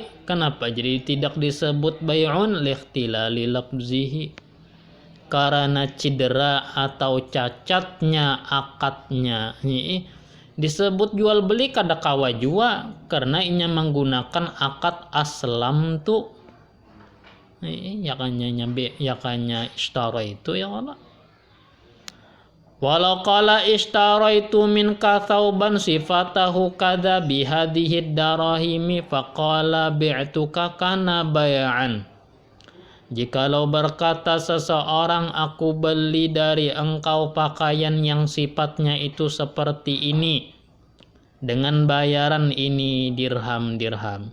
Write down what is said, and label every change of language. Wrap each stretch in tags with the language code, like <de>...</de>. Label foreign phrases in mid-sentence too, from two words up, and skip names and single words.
<id>Kenapa jadi tidak disebut bay'un?</id> <ar>لاختلال لفظه,</ar> <id>karena cedera atau cacatnya akadnya.</id> <bjn>Disebut jual beli kada kawa jua karena inya menggunakan akad aslam tu. Yakanya ishtara itu ya Allah.</bjn> <ar>ولو قال اشتريت منك ثوبا صفته كذا بهذه الدراهم فقال بعتك كان بيعا.</ar> <id>Jikalau berkata seseorang, aku beli dari engkau pakaian yang sifatnya itu seperti ini dengan bayaran ini dirham.</id>